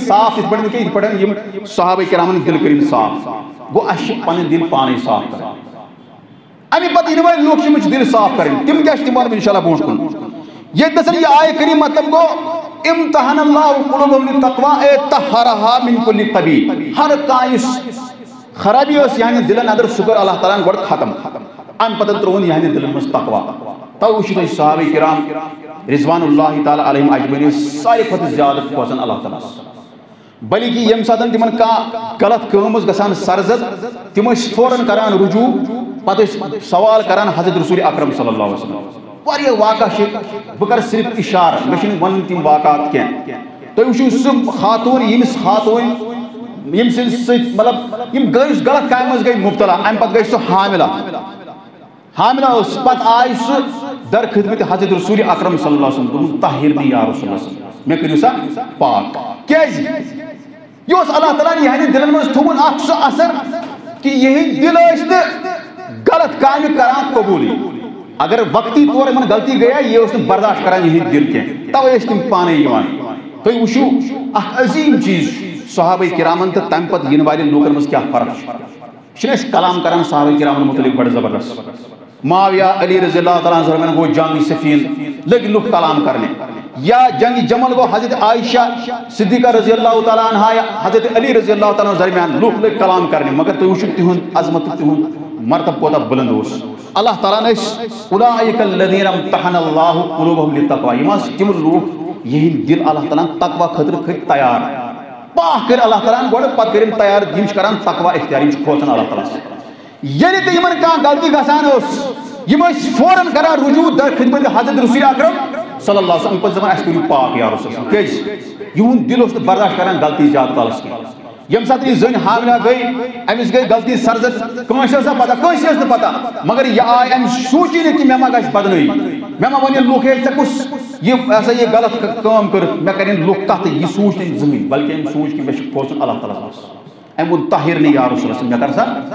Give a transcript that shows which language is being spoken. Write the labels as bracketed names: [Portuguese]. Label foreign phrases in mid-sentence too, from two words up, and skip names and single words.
[Kashmiri] صاف یِتھ پٲٹھۍ یِتھ پٲٹھۍ یم صحابہ کرامن دل کٔرمٕتۍ صاف گوٚو اَسہِ چھِ پنٕنۍ دل پانے صاف کرٕنۍ امی پتہٕ یِنہٕ وٲلۍ لوگ چھِ یِمن چھِ دل صاف کرٕنۍ تِم کیاہ چھِ تِم وَنہٕ بہٕ [Arabic] انشاء اللہ [Kashmiri] برونٛٹھ کُن ییٚتہِ نَسَن یہِ آیہِ کٔرِم مطلب گوٚو امتحان [Arabic] اللہ قلوبہم للتقوی اے طہرہا من کل قبیح [Kashmiri] ہر کانٛہہ یُس خرابی ٲس یہنٛدٮ۪ن دلن اندر سُہ کٔر اللہ تعالیٰ ہن گۄڈٕ ختم امہِ پتہٕ ترٛووُن یہنٛدٮ۪ن دلن منٛز تقوی تَوے وٕچھِو تُہۍ صحابہ کرام [Arabic] رضوان اللہ تعالیٰ علیہم اجمعین [Kashmiri] ساروی کھۄتہٕ زیادٕ کھوژان اللہ تعالیٰ بلکہ ییٚمہِ ساتہٕ تِمن کانٛہہ غلط کٲم ٲس گژھان سرزد تِم ٲسۍ فوراً کران رجوع پتہٕ ٲسۍ سوال کران حضرت رسول اکرم [Arabic] صلی اللہ علیہ وسلم [Kashmiri] واریاہ واقعہ چھِ بہٕ کرٕ صرف اشارٕ مےٚ چھِنہٕ وَنٕنۍ تِم واقعات کینٛہہ تُہۍ وٕچھِو سُہ خاتوٗن ییٚمِس خاتوٗن ییٚمہِ سٕنٛدِ سۭتۍ مطلب یِم گٔے یُس غلط کامہِ منٛز گٔے مُبتلا امہِ پتہٕ گٔے سۄ حاملہ ٲس پتہٕ آیہِ سُہ در خدمت حضرت رسول اکرم [Arabic] صلی اللہ علیہ وسلم [Kashmiri] دوٚپُن [Arabic] طاہرنی یا رسول اللہ [Kashmiri] مےٚ کٔرِو سا پاک کیازِ یہِ اوس اللہ تعالیٰ ہن یہنٛدٮ۪ن دلن منٛز تھوٚومُت اکھ سُہ اثر کہِ یِہنٛدۍ دل ٲسۍ نہٕ غلط کامہِ کران قبوٗلٕے اگر وقتی طور یِمن غلطی گٔیا یہِ اوس نہٕ برداشت کران یِہنٛدۍ دل کینٛہہ توے ٲسۍ تِم پانے یِوان تُہۍ وٕچھِو اکھ عظیٖم چیٖز صحابہ کرامن تہٕ تمہِ پتہٕ یِنہٕ والٮ۪ن لوٗکن منٛز کیاہ فرق چھِنہٕ أسۍ کلام کران صحابہ کرامن متعلق بڑٕ زبردست معاویہ علی [Arabic] رضی اللہ تعالیٰ عنہ [Kashmiri] گو جنگ صفین لگ لُکھ کلام کرنے یا جنگ جمل گو حضرت عائشہ صدیقہ [Arabic] رضی اللہ تعالیٰ عنہ [Kashmiri] یا حضرت علی [Arabic] رضی اللہ تعالیٰ عنہ [Kashmiri] درمیان لُکھ لگ کلام کرنے مگر تُہۍ وٕچھِو تِہُنٛد عظمت تِہُنٛد مرتبہ کوتاہ بلند اوس اللہ تعالیٰ ہن ٲسۍ [Arabic] اولئک الذین امتحن اللہ قلوبہم للتقوی [Kashmiri] یِم ٲسۍ تِم لوٗکھ یِہنٛدۍ دل اللہ تعالیٰ ہن تقوی خٲطرٕ کھٔتۍ تیار پاک کٔرۍ اللہ تعالیٰ ہن گۄڈٕ پتہٕ کٔرِم تیار یِم چھِ کران تقوی اختیار یِم چھِ کھوژان اللہ تعالیٰ سۭتۍ ییٚلہِ تہِ یِمن کانٛہہ غلطی گژھان ٲس یِم ٲسۍ فوراً کران رجوع در خدمت حضرت رسول اکرم [Arabic] صلی اللہ علیہ وسلم [Kashmiri] پتہٕ دپان اَسہِ کٔرِو پاک [Arabic] یا رسول اللہ [Kashmiri] کیازِ یِہُنٛد دل اوس نہٕ برداشت کران غلطی زیادٕ کالس کینٛہہ ییٚمہِ ساتہٕ یہِ زٔنۍ حاملہ گٔے أمِس گٔے غلطی سرزد کٲنٛسہِ ٲس نہٕ پتہ کٲنٛسہِ ٲس نہٕ پتہ مگر یہِ آے أمِس سوٗنچی نہٕ کہِ مےٚ ما گژھِ بدنٲیی مےٚ ما وَنن لُکھ ہے ژےٚ کُس یہِ ہسا یہِ غلط کٲم کٔرٕتھ مےٚ کرن لُکھ کتھٕ یہِ سوٗنچ نہٕ زٕہٕنۍ بلکہِ أمۍ سوٗنچ کہِ مےٚ چھُ کھوژُن اللہ تعالیٰ ہس أمۍ ووٚن [Arabic] طاہرنی یا رسول اللہ [Kashmiri] مےٚ کر سا